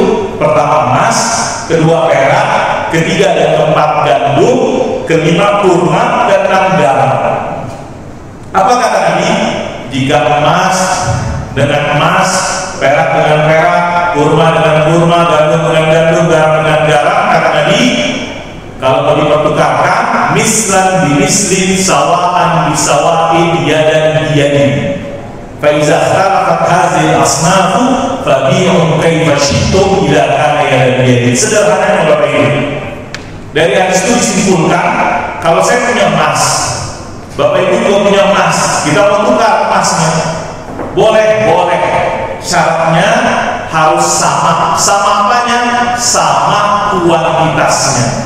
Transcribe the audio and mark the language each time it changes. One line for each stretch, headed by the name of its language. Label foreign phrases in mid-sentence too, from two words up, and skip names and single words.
Indonesian: Pertama emas, kedua perak, ketiga dan keempat gandum, kelima kurma, dan 6 garam. Apa kata Nabi? Jika emas dengan emas, perak dengan perak, kurma dengan kurma, gandum dengan gandum, garam dengan garam, kata Nabi, kalau mau dipertukarkan,
Arabic: مثلا بمثل، سواء بسواء، يدا بيد. فإذا خلقت هذه الأصناف فبيعوا كيف شئتم إلا كان يدا بيد.
Indonesian: Sederhananya Bapak Ibu, dari hadis itu disimpulkan, kalau saya punya emas, Bapak Ibu juga punya emas, kita mau tukar emasnya, boleh. Syaratnya harus sama. Sama apanya? Sama kuantitasnya.